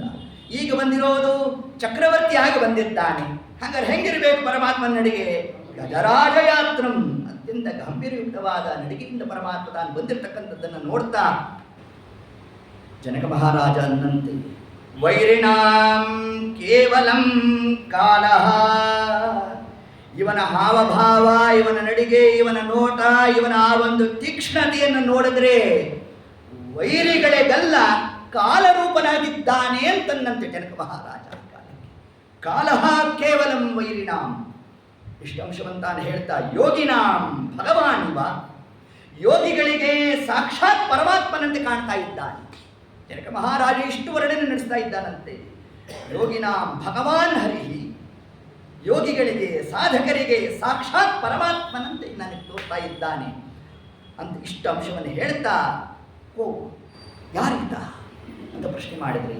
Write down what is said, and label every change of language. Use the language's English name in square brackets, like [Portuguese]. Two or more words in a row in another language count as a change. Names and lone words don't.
[Kannada] ಈಗ ಬಂದಿರೋದು ಚಕ್ರವರ್ತಿ ಆಗಿ ಬಂದಿದ್ದಾನೆ. ಹಾಗಾದ್ರೆ ಹೆಂಗಿರಬೇಕು ಪರಮಾತ್ಮನ ನಡಿಗೆ? ಗಜರಾಜಯಾತ್ರಂ, ಅತ್ಯಂತ ಗಂಭೀರಯುಕ್ತವಾದ ನಡಿಗೆಯಿಂದ ಪರಮಾತ್ಮ ತಾನು ಬಂದಿರತಕ್ಕಂಥದ್ದನ್ನು ನೋಡ್ತಾ ಜನಕ ಮಹಾರಾಜ ಅನ್ನಂತೆ [Sanskrit] ವೈರಿಣಾಂ ಕೇವಲಂ ಕಾಲಃ. [Kannada] ಇವನ ಹಾವಭಾವ, ಇವನ ನಡಿಗೆ, ಇವನ ನೋಟ, ಇವನ ಆ ಒಂದು ತೀಕ್ಷ್ಣತೆಯನ್ನು ನೋಡಿದ್ರೆ ವೈರಿಗಳಿಗೆಲ್ಲ ಕಾಲರೂಪನಾಗಿದ್ದಾನೆ ಅಂತನ್ನಂತೆ ಜನಕ ಮಹಾರಾಜ. [Sanskrit] ಕಾಲಃ ಕೇವಲಂ ವೈರಿಣಾಂ. [Kannada] ಇಷ್ಟು ಅಂಶವಂತಾನು ಹೇಳ್ತಾ [Sanskrit] ಯೋಗಿನಾಂ ಭಗವಾನ್ ಇವ. [Kannada] ಯೋಗಿಗಳಿಗೆ ಸಾಕ್ಷಾತ್ ಪರಮಾತ್ಮನಂತೆ ಕಾಣ್ತಾ ಇದ್ದಾನೆ. ಜನಕ ಮಹಾರಾಜ ಇಷ್ಟು ವರ್ಣನೆ ನಡೆಸ್ತಾ ಇದ್ದಾನಂತೆ. [Sanskrit] ಯೋಗಿನಾಂ ಭಗವಾನ್ ಹರಿಹಿ, [Kannada] ಯೋಗಿಗಳಿಗೆ ಸಾಧಕರಿಗೆ ಸಾಕ್ಷಾತ್ ಪರಮಾತ್ಮನಂತೆ ನನಗೆ ತೋರ್ತಾ ಇದ್ದಾನೆ ಅಂತ ಇಷ್ಟು ಅಂಶವನ್ನು ಹೇಳ್ತಾ, ಓ ಯಾರಿದ್ದ ಅಂತ ಪ್ರಶ್ನೆ ಮಾಡಿದ್ರಿ.